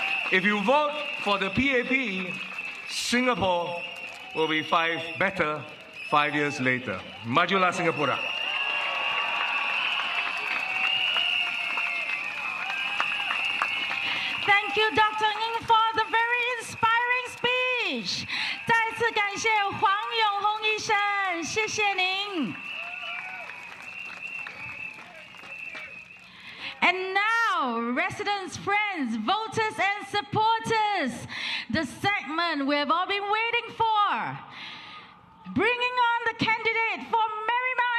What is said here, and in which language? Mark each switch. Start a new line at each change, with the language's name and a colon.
English: If you vote for the PAP, Singapore will be better 5 years later.
Malay: Majulah Singapura.
English: Thank you, Dr. Ng, for the very inspiring speech.
Chinese: 再次感谢黄永红医生，谢谢您。
English: And now, residents, friends, voters and supporters, the segment we have all been waiting for. Bringing on the candidate for Marymount